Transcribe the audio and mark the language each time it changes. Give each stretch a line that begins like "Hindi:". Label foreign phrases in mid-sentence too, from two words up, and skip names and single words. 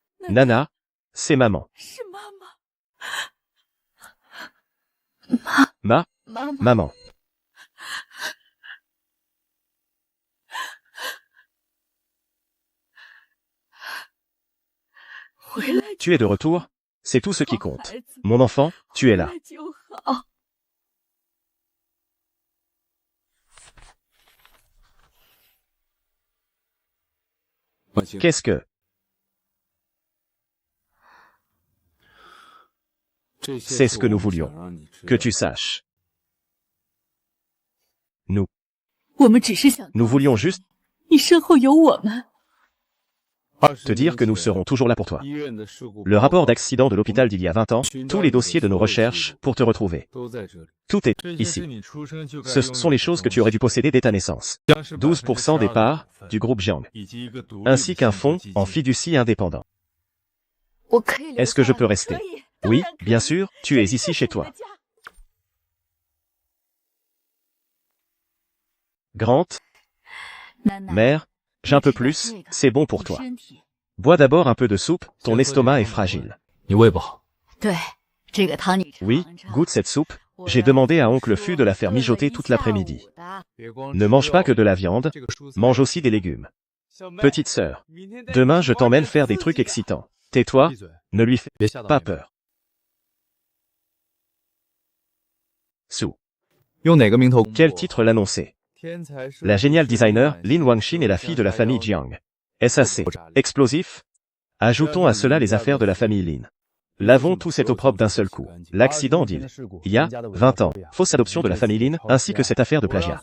French: Nana, c'est maman.
Chinese: 是妈妈。
French: Maman.
Chinese: 回来
French: Tu es de retour? C'est tout ce qui compte. Mon enfant, tu es là.
Chinese: 回来就好。
French: Qu'est-ce que... C'est ce que nous voulions. Que tu saches.
Chinese: 我们只是想
French: Nous voulions juste
Chinese: 你身后有我们。
French: te dire que nous serons toujours là pour toi. Le rapport d'accident de l'hôpital d'il y a 20 ans, tous les dossiers de nos recherches pour te retrouver. Tout est ici. Ce sont les choses que tu aurais dû posséder dès ta naissance. 12% des parts du groupe Jiang, ainsi qu'un fonds en fiducie indépendant.
Chinese: 我可以留
French: Est-ce que je
Chinese: 下
French: peux
Chinese: 来
French: rester?
Chinese: 可以
French: Oui,
Chinese: 当然可以
French: bien sûr, tu es ici chez
Chinese: 这是我
French: toi.
Chinese: 的家
French: Grant,
Chinese: 奶奶
French: mère, j'ai un peu plus, c'est bon pour toi. Bois d'abord un peu de soupe, ton estomac est fragile.
Chinese: 你胃不好，对，这个汤你尝
French: Oui,
Chinese: 尝
French: goûte cette soupe. J'ai demandé à oncle Fu de la faire mijoter toute l'après-midi. Ne mange pas que de la viande, mange aussi des légumes. Petite sœur, demain je t'emmène faire des trucs excitants. Tais-toi, ne lui fais
Chinese: 别吓到
French: pas
Chinese: 妹妹
French: peur. Sou.
Chinese: 用哪个名头？
French: Quel titre l'annonçait? La géniale designer Lin Wangxin est la fille de la famille Jiang. SAC. Explosif? Ajoutons à cela les affaires de la famille Lin. Lavons tout cet opprobre d'un seul coup. L'accident d'île. Il y a 20 ans, fausse adoption de la famille Lin, ainsi que cette affaire de plagiat.